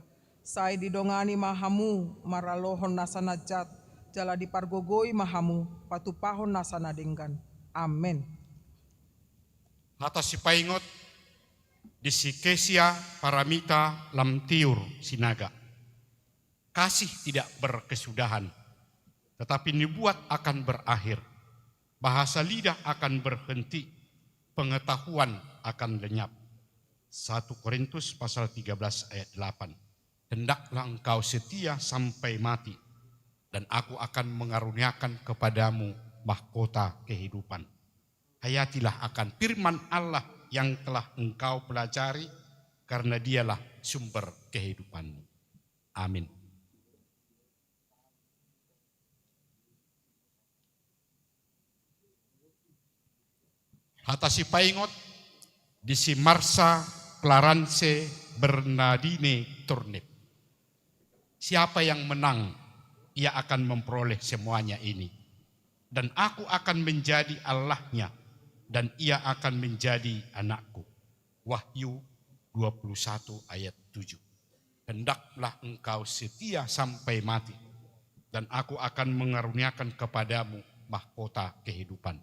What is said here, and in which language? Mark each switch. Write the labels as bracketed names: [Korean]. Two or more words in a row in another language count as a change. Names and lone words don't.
[Batak Toba] Sai didongani mahamu maralohon nasana jat jala dipargogoi mahamu patupahon nasana denggan. Amin. Hata si paingot di si Kesia Paramita Lamtiur Sinaga. [Indonesian] Kasih tidak berkesudahan, tetapi nubuat akan berakhir. Bahasa lidah akan berhenti, pengetahuan akan lenyap. 1 Korintus pasal 13 ayat 8. Hendaklah engkau setia sampai mati, dan aku akan mengaruniakan kepadamu mahkota kehidupan. Hayatilah akan firman Allah yang telah engkau pelajari, karena dialah sumber kehidupanmu. Amin. [Batak Toba] Hata si paingot di si Marsa Clarence Bernardine Turnip. [Indonesian] Siapa yang menang, ia akan memperoleh semuanya ini. Dan aku akan menjadi Allahnya, dan ia akan menjadi anakku. Wahyu 21 ayat 7. Hendaklah engkau setia sampai mati, dan aku akan mengaruniakan kepadamu mahkota kehidupan.